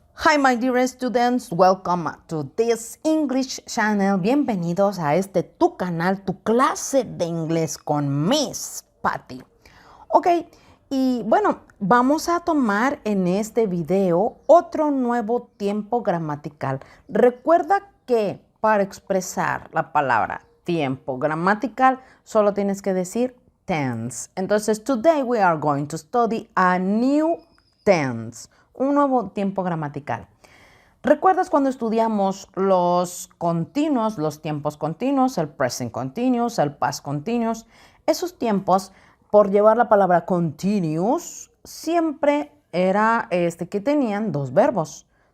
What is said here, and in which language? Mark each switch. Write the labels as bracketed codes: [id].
[en] Hi my dear students, welcome to this English channel. [es] Bienvenidos a tu canal, tu clase de inglés con Miss Patty. Ok, y bueno, vamos a tomar en este video otro nuevo tiempo gramatical. Recuerda que para expresar la palabra tiempo gramatical solo tienes que decir tense. [en] Entonces, today we are going to study a new tense. [es] Un nuevo tiempo gramatical. ¿Recuerdas cuando estudiamos los continuos, los tiempos continuos, el present continuous, el past continuous? Esos tiempos, por llevar la palabra continuous, siempre era que tenían dos verbos.